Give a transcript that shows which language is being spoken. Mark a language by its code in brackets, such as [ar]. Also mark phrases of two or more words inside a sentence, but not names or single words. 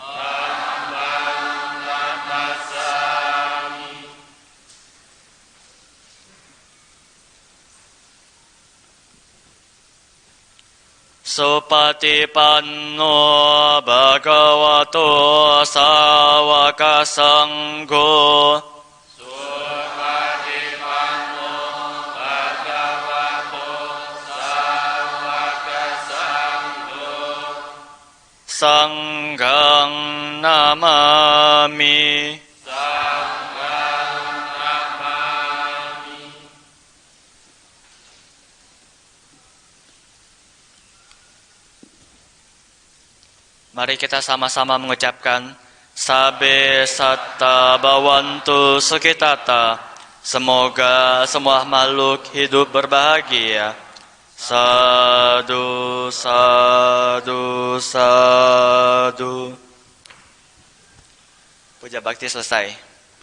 [pi] Supatipanno Bhagavato Sawaka Sangho. Sanghang namami. [id] Mari kita sama-sama mengucapkan [pi] Sabe satta bawantu sukitata. [id] Semoga semua makhluk hidup berbahagia. [pi] Sadu, sadu, sadu. [id] Puja bakti selesai.